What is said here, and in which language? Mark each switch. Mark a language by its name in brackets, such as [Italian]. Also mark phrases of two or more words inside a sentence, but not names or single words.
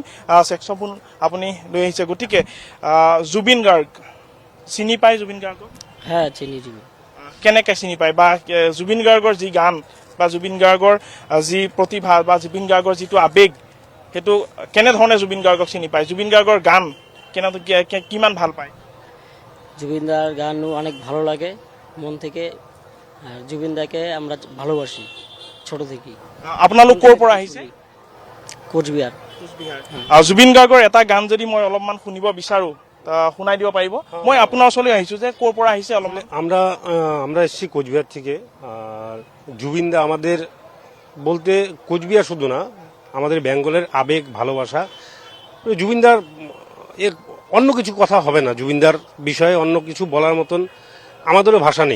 [Assamese] চেক্সফোন আপুনি লৈ আহিছে, গতিকে জুবিন গাৰ্গ চিনি পায়? জুবিন গাৰ্গক চিনি কেনেকৈ চিনি পায়, বা জুবিন গাৰ্গৰ যি গান বা জুবিন গাৰ্গৰ যি প্ৰতিভা বা জুবিন গাৰ্গৰ যিটো আৱেগ, সেইটো কেনেধৰণে জুবিন গাৰ্গক চিনি পায়? জুবিন গাৰ্গৰ গান কিমান ভাল পায়? [Bangla] জুবিনদার গানও অনেক ভালো লাগে মন থেকে। আর জুবিনদাকে আমরা ভালোবাসি ছোট থেকেই। [Assamese] আপোনালোক ক'ৰ পৰা আহিছে? কোচবিহার। জুবিন গাৰ্গৰ এটা গান যদি মই অলপমান শুনিব বিচাৰোঁ, শুনাই দিব পাৰিব? মই আপোনাৰ ওচৰলৈ আহিছোঁ যে ক'ৰ পৰা আহিছে অলপমান। [Bangla] আমরা এসেছি কোচবিহার থেকে। আর জুবিনদা আমাদের বলতে কোচবিহার শুধু না, আমাদের বেঙ্গলের আবেগ, ভালোবাসা। জুবিনদার এর অন্য কিছু কথা হবে না, জুবিনদার বিষয়ে অন্য কিছু বলার মতন আমাদেরও ভাষা নেই।